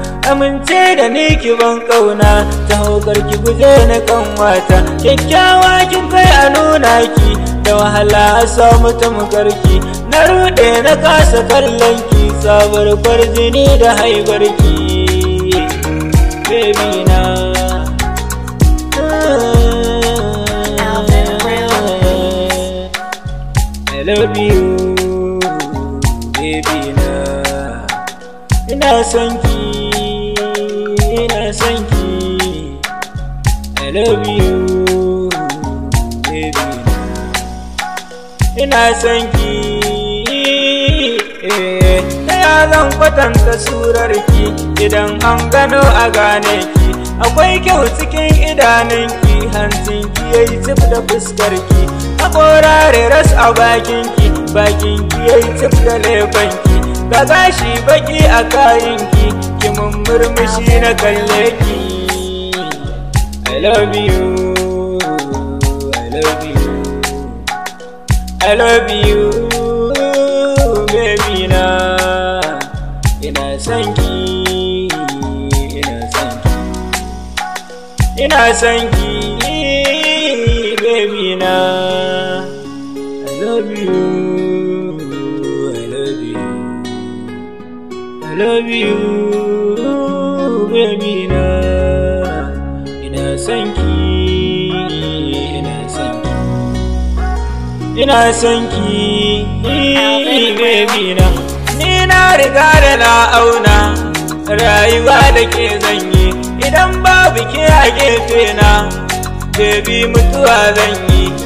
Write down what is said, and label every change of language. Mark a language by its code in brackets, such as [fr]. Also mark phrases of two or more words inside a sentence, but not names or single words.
[ha] Amince da ni ki ban ƙauna, taho kar ki guje ni kanwata, kyakkyawa kin kai a nuna ki, da wahala a samu tamkar ki. Na ruɗe na kasa kallon ki, sabar kwarjini da haibar ki, baby na. [en] Alvin Brown. I love you, baby na. [ha] Ina son ki, ina son ki. [en] I love you, baby na. [ha] Ina son ki, eh, ta ya zan kwatanta surar ki idan an gano a gane ki? Akwai kyau cikin idanun ki, hancin ki yayi tsif da fuskar ki. Haƙora reras a bakin ki, bakin ki yayi tsif da leɓen ki. Ga gashi baki a kayan ki, ki mun murmushi na kalle ki. [en] I love you, I love you. I love you, baby na. [ha] Ina son ki, ina son ki. Ina son ki, baby na. [en] I love you, I love you. I love you, baby na. [ha] Ina son ki, ina son ki. Ina son ki, baby na. Ni na riga da na auna, rayuwa da ke zan yi. Idan babu ke a gefe na, baby, mutuwa zan yi.